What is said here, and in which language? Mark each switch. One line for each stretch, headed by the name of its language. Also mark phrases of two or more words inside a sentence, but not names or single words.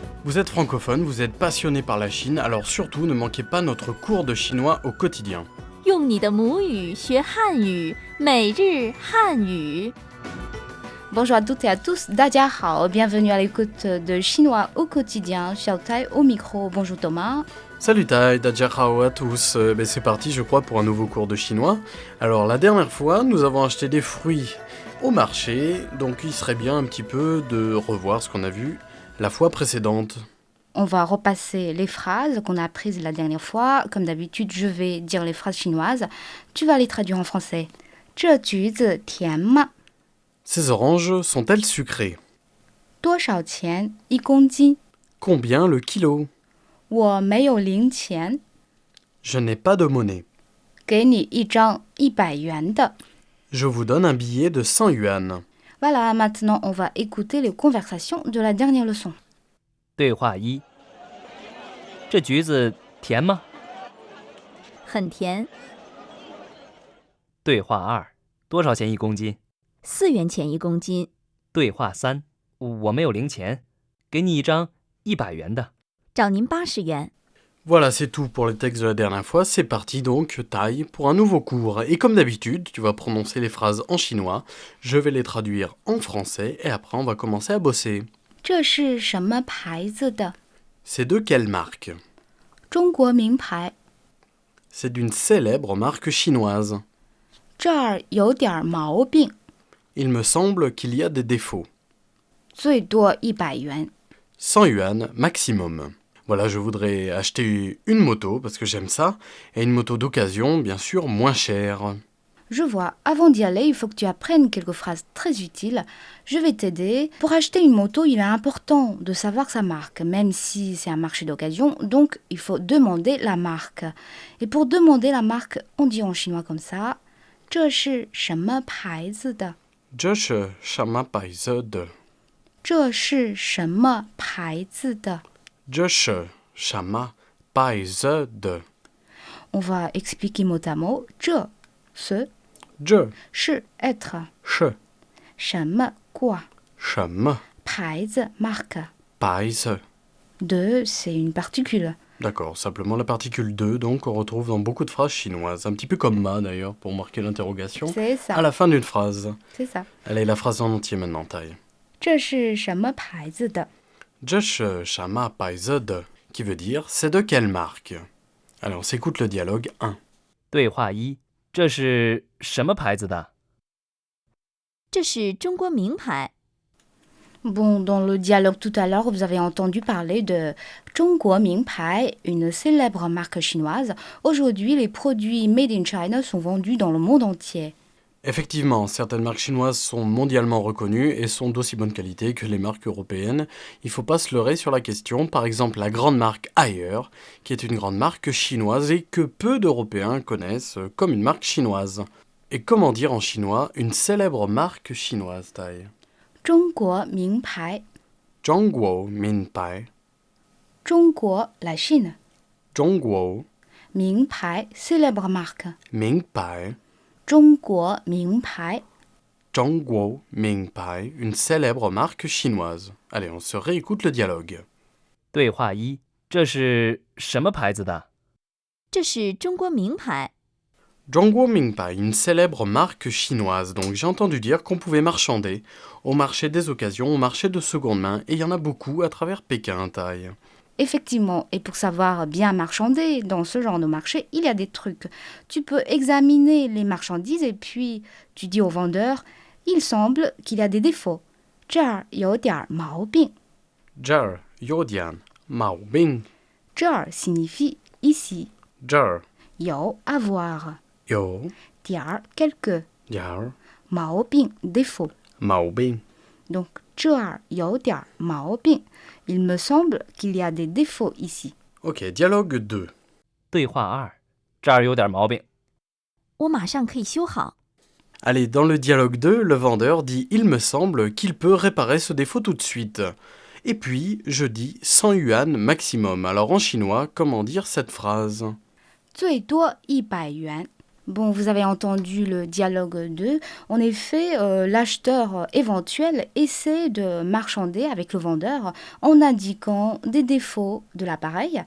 French: Vous êtes francophone, vous êtes passionné par la Chine, alors surtout ne manquez pas notre cours de chinois au quotidien.
Chinese: 用你的母语学汉语，每日汉语。
French: Bonjour à toutes et à tous,
Chinese: 大家好,
French: bienvenue à l'écoute de Chinois au quotidien, Xiao Tai au micro, bonjour Thomas. Salut Tai, Dajiahao à tous, c'est parti je crois pour un nouveau cours de chinois. Alors la dernière fois, nous avons acheté des fruits au marché, donc il serait bien un petit peu de revoir ce qu'on a vu la fois précédente. On va repasser les phrases qu'on a apprises la dernière fois. Comme d'habitude, je vais dire les phrases chinoises. Tu vas les traduire en français.
Chinese: 这橘子甜吗?
French: Ces oranges sont-elles sucrées?
Chinese: 多少钱一公斤?
French: Combien le kilo?
Chinese: 我没有零钱.
French: Je n'ai pas de monnaie.
Chinese: 给你一张100元的.
French: Je vous donne un billet de 100 yuan. Voilà, maintenant on va écouter les conversations de la dernière leçon.
Chinese: 对话一：这橘子甜吗？很甜对话二：多少钱一公斤？，4元钱一公斤。对话三：我没有零钱，给你一张100元的。找您80元。
French: Voilà, c'est tout pour le texte de la dernière fois. C'est parti donc, Tai, pour un nouveau cours. Et comme d'habitude, tu vas prononcer les phrases en chinois, je vais les traduire en français et après on va commencer à bosser.
Chinese: 这是什么牌子的?
French: C'est de quelle marque?
Chinese: 中国名牌.
French: C'est d'une célèbre marque chinoise.
Chinese: 这儿有点毛病.
French: Il me semble qu'il y a des défauts.
Chinese: 最多100元.
French: 100 yuan maximum. Voilà, je voudrais acheter une moto parce que j'aime ça, et une moto d'occasion, bien sûr, moins chère. Je vois, avant d'y aller, il faut que tu apprennes quelques phrases très utiles. Je vais t'aider. Pour acheter une moto, il est important de savoir sa marque, même si c'est un marché d'occasion, donc il faut demander la marque. Et pour demander la marque, on dit en chinois comme ça,
Chinese: 这是什么牌子的? 这是什么牌子的? 这是什么牌子的? 这是什么牌子的?
French: On va expliquer mot à mot. 这 ce
Chinese: 这
French: 是 être.
Chinese: 是
French: 什么 quoi?
Chinese: 什么
French: 牌子 marque.
Chinese: 牌子?
French: De, c'est une particule. D'accord, simplement la particule de, donc on retrouve dans beaucoup de phrases chinoises, un petit peu comme ma d'ailleurs, pour marquer l'interrogation, C'est ça. à la fin d'une phrase. C'est ça. Allez, la phrase en entier maintenant, Tai.
Chinese: 这是什么牌子的? 这是什么牌子的?
French: Qui veut dire c'est de quelle marque? Allez, on s'écoute le dialogue 1.
Chinese: 对话一：这是什么牌子的？这是中国名牌。
French: Bon, dans le dialogue tout à l'heure, vous avez entendu parler de
Chinese: 中国名牌,
French: une célèbre marque chinoise. Aujourd'hui, les produits
English: made in China
French: sont vendus dans le monde entier. Effectivement, certaines marques chinoises sont mondialement reconnues et sont d'aussi bonne qualité que les marques européennes. Il ne faut pas se leurrer sur la question. Par exemple, la grande marque Haier, qui est une grande marque chinoise et que peu d'Européens connaissent comme une marque chinoise. Et comment dire en chinois une célèbre marque chinoise, Tai?
Chinese: 中国名牌. 中国名牌. 中国,
French: la Chine.
Chinese: Zhongguo 名牌,
French: célèbre marque.
Chinese: Minpai. 中国名牌. 中国名牌,
French: une célèbre marque chinoise. Allez, on se réécoute le dialogue.
Chinese: 对话一：这是什么牌子的？这是中国名牌。中国名牌,
French: une célèbre marque chinoise. Donc j'ai entendu dire qu'on pouvait marchander au marché des occasions, au marché de seconde main, et il y en a beaucoup à travers Pékin, Tai. Effectivement, et pour savoir bien marchander dans ce genre de marché, il y a des trucs. Tu peux examiner les marchandises et puis tu dis au vendeur, il semble qu'il y a des défauts.
Chinese: 这儿有点毛病. 这有点毛病.
French: 这儿 signifie ici.
Chinese: Zhe
French: 有 avoir.
Chinese: Yo
French: 点儿 quelque.
Chinese: Yar
French: 毛病 défaut.
Chinese: 毛病. Donc 这儿有点毛病.
French: Il me semble qu'il y a des défauts ici. Ok, dialogue 2.
Chinese: 对话二：这儿有点毛病。我马上可以修好。
French: Allez, dans le dialogue 2, le vendeur dit « Il me semble qu'il peut réparer ce défaut tout de suite ». Et puis, je dis 100 yuan maximum. Alors en chinois, comment dire cette phrase?
Chinese: 最多100元.
French: Bon, vous avez entendu le dialogue 2. En effet, l'acheteur éventuel essaie de marchander avec le vendeur en indiquant des défauts de l'appareil.